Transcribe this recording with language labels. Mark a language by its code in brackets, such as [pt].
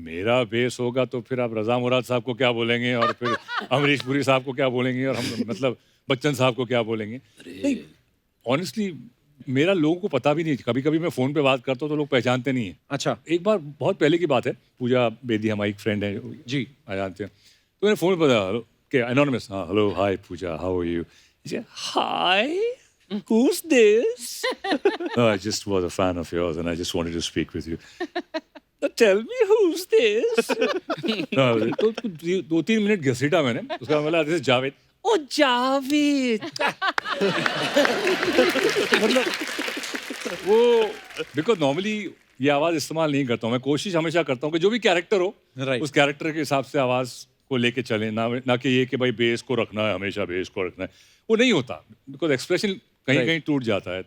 [hi] मेरा बेस होगा तो फिर आप रजा मुराद साहब को क्या बोलेंगे, और फिर अमरीश पुरी साहब को क्या बोलेंगे, और हम मतलब बच्चन साहब को क्या बोलेंगे। नहीं, ऑनेस्टली मेरा लोगों को पता भी नहीं। कभी कभी मैं फोन पे बात करता हूँ तो लोग पहचानते नहीं है। अच्छा। एक बार बहुत पहले की बात है, पूजा बेदी हमारी एक फ्रेंड है जी, आ जानते हैं, तो मैंने फोन पे बताया कि एनोनिमस, हाँ, hello, hi Puja, [en] How are you? Hi, who's this? No, I just was a fan of yours and I just wanted to speak with you. Tell me who's this? [hi] No, तो 2-3 minute घसीटा मैंने, उसका बोला [en] This is Javed. [hi] ओ जावेद। मतलब वो, because normally ये आवाज इस्तेमाल नहीं करता हूँ मैं। कोशिश हमेशा करता हूँ कि जो भी कैरेक्टर हो, उस कैरेक्टर के हिसाब से आवाज को लेके चले, ना कि ये कि भाई बेस को रखना है, हमेशा बेस को रखना है, वो नहीं होता, बिकॉज एक्सप्रेशन कहीं कहीं टूट जाता है।